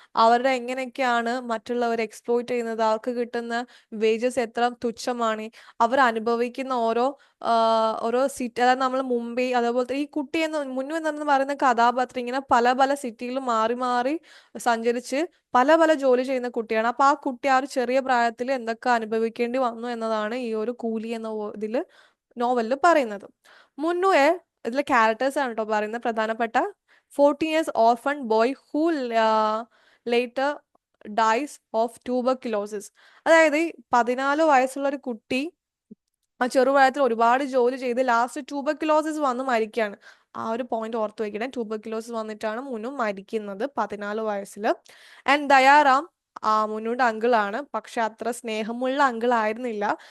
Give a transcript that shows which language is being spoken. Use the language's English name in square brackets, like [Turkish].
[Malayalam] അവരുടെ എങ്ങനെയൊക്കെയാണ് മറ്റുള്ളവർ എക്സ്പ്ലോയിറ്റ് ചെയ്യുന്നത്, അവർക്ക് കിട്ടുന്ന വേജസ് എത്ര തുച്ഛമാണ്, അവർ അനുഭവിക്കുന്ന ഓരോ സിറ്റി, അതായത് നമ്മൾ മുംബൈ അതേപോലത്തെ ഈ കുട്ടി മുന്നു എന്ന് പറയുന്ന കഥാപാത്രം ഇങ്ങനെ പല പല സിറ്റിയിൽ മാറി മാറി സഞ്ചരിച്ച് പല പല ജോലി ചെയ്യുന്ന കുട്ടിയാണ്. അപ്പൊ ആ കുട്ടി ആ ഒരു ചെറിയ പ്രായത്തിൽ എന്തൊക്കെ അനുഭവിക്കേണ്ടി വന്നു എന്നതാണ് ഈ ഒരു കൂലി എന്ന ഇതില് നോവലിൽ പറയുന്നത്. മുന്നുയെ ഇതിലെ ക്യാരക്ടേഴ്സ് ആണ് കേട്ടോ പറയുന്നത്. [English] പ്രധാനപ്പെട്ട 14 years orphan boy who later dies of tuberculosis. [Malayalam] അതായത് 14 വയസ്സുള്ള ഒരു കുട്ടി ആ ചെറുപ്രായത്തിൽ ഒരുപാട് ജോലി ചെയ്ത് ലാസ്റ്റ് ട്യൂബർക്യുലോസിസ് വന്ന് മരിക്കുകയാണ്. ആ ഒരു പോയിന്റ് ഓർത്ത് വെക്കണേ. ട്യൂബർക്യുലോസിസ് വന്നിട്ടാണ് മുന്നു മരിക്കുന്നത് 14 വയസ്സിൽ. ആൻഡ് ദയാറാം മുന്നുവിന്റെ അങ്കിളാണ്, പക്ഷെ അത്ര സ്നേഹമുള്ള അങ്കിൾ ആയിരുന്നില്ല.